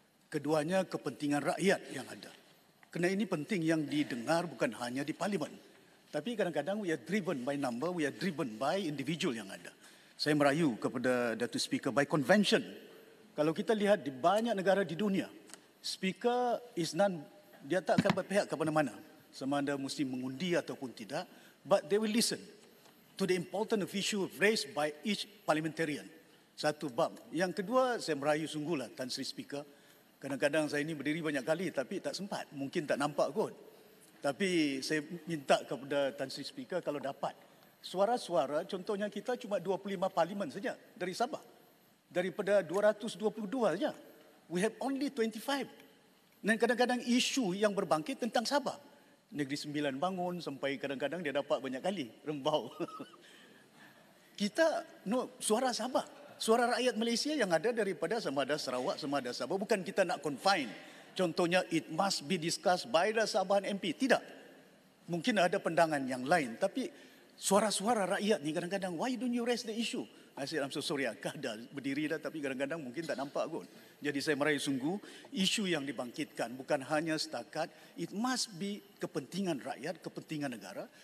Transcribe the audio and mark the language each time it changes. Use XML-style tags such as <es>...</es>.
<ms>Keduanya, kepentingan rakyat yang ada. Kerana ini penting yang didengar bukan hanya di parlimen. Tapi kadang-kadang</ms> <en>we are driven by number, we are driven by individual</en> <ms>yang ada. Saya merayu kepada Datuk Speaker</ms> <en>by convention.</en> <ms>Kalau kita lihat di banyak negara di dunia,</ms> <en>Speaker is non,</en> <ms>dia tak akan berpihak kepada mana. Sama ada mesti mengundi ataupun tidak.</ms> <en>But they will listen to the important issue raised by each parliamentarian.</en> <ms>Satu bab. Yang kedua, saya merayu sungguhlah Tan Sri Speaker. Kadang-kadang saya ini berdiri banyak kali tapi tak sempat. Mungkin tak nampak kot. Tapi saya minta kepada Tan Sri Speaker kalau dapat. Suara-suara, contohnya kita cuma 25 parlimen saja dari Sabah. Daripada 222 saja.</ms> <en>We have only 25.</en> <ms>Dan kadang-kadang isu yang berbangkit tentang Sabah. Negeri Sembilan bangun sampai kadang-kadang dia dapat banyak kali rembau. Kita suara Sabah, suara rakyat Malaysia yang ada daripada sama ada Sarawak, sama ada Sabah. Bukan kita nak confine. Contohnya</ms> <en>it must be discussed by the Sabahan MP.</en> <ms>Tidak. Mungkin ada pandangan yang lain. Tapi suara-suara rakyat ni kadang-kadang,</ms> <en>why don't you raise the issue? I said, I'm so sorry,</en> <ms>akak dah berdiri dah tapi kadang-kadang mungkin tak nampak kot. Jadi saya merayu sungguh, isu yang dibangkitkan bukan hanya setakat,</ms> <en>it must be</en> <ms>kepentingan rakyat, kepentingan negara.</ms>